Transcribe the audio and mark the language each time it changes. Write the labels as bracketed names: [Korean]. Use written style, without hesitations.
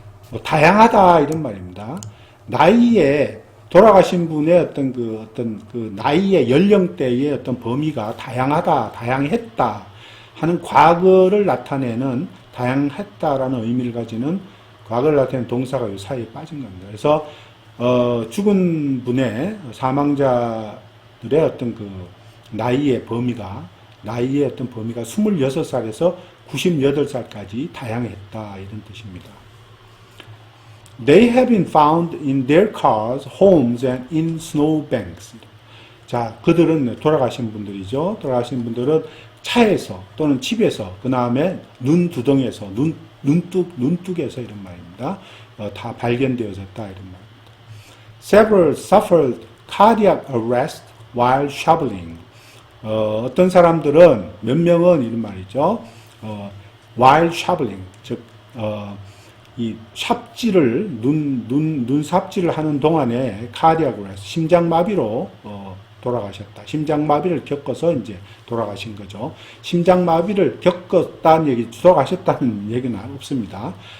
[Korean] 뭐 다양하다 이런 말입니다. 나이에 돌아가신 분의 어떤 그 나이의 연령대의 어떤 범위가 다양하다, 다양했다 하는 과거를 나타내는 다양했다라는 의미를 가지는 과거를 나타내는 동사가 이 사이에 빠진 겁니다. 그래서 죽은 분의 사망자들의 어떤 그 나이의 범위가 26살에서 98살까지 다양했다 이런 뜻입니다. [English] They have been found in their cars, homes, and in snowbanks. [Korean] 자, 그들은 돌아가신 분들이죠. 돌아가신 분들은 차에서 또는 집에서, 그 다음에 눈두덩에서, 눈뚝에서 이런 말입니다. 다 발견되어졌다 이런 말입니다. [English] Several suffered cardiac arrest while shoveling. [Korean] 어떤 사람들은 몇 명은 이런 말이죠. [English] while shoveling, [Korean] 즉 이 삽질을 눈 삽질을 하는 동안에 cardiac arrest, 심장마비로 돌아가셨다. 심장마비를 겪어서 이제 돌아가신 거죠. 심장마비를 겪었다는 얘기, 돌아가셨다는 얘기는 없습니다.